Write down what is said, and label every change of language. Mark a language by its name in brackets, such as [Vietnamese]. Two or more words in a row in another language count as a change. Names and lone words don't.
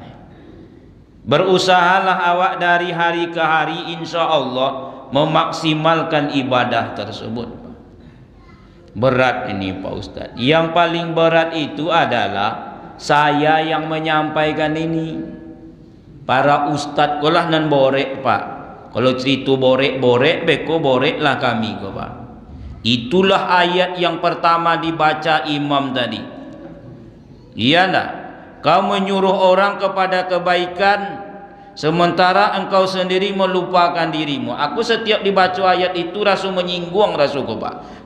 [Indonesian] Berusahalah awak dari hari ke hari, [Arabic] إن شاء الله [Indonesian] memaksimalkan ibadah tersebut. Berat ini Pak Ustadz. Yang paling berat itu adalah saya yang menyampaikan ini. [Minangkabau] Para ustadz kolah nan borek Pak. Kalau cerita borek beko borek lah kami ko Pak. [Indonesian] Itulah ayat yang pertama dibaca imam tadi. Iya enggak? Kau menyuruh orang kepada kebaikan, sementara engkau sendiri melupakan dirimu. Aku setiap dibaca ayat itu rasa menyinggung rasuku Pak.